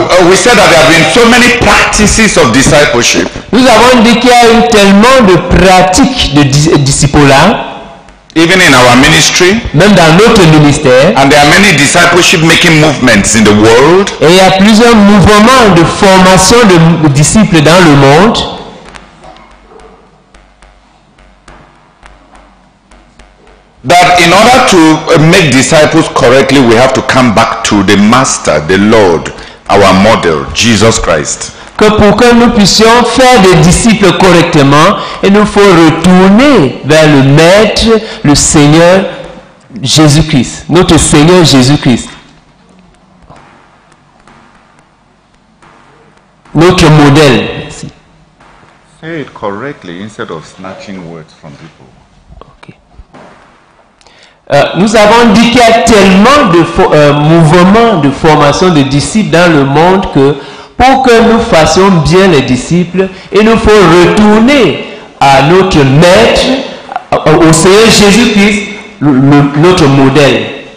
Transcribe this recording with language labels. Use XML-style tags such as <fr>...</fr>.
<en>We said that there have been so many practices of discipleship.</en> <fr>Nous avons dit qu'il y a eu tellement de pratiques de discipulat.</fr> <en>Even in our ministry,</en> <fr>même dans notre ministère,</fr> <en>and there are many discipleship making movements in the world.</en> <fr>Et il y a plusieurs mouvements de formation de disciples dans le monde.</fr> <en>That in order to make disciples correctly, we have to come back to the Master, the Lord, our model, Jesus Christ.</en> <fr>Que pour que nous puissions faire des disciples correctement, il nous faut retourner vers le Maître, le Seigneur Jésus-Christ, notre Seigneur Jésus-Christ. Notre modèle.</fr> <en>Say it correctly instead of snatching words from people. Okay.</en> <fr>Nous avons dit qu'il y a tellement de mouvements de formation de disciples dans le monde que pour que nous fassions bien les disciples, il nous faut retourner à notre Maître, au Seigneur Jésus-Christ, notre modèle.</fr>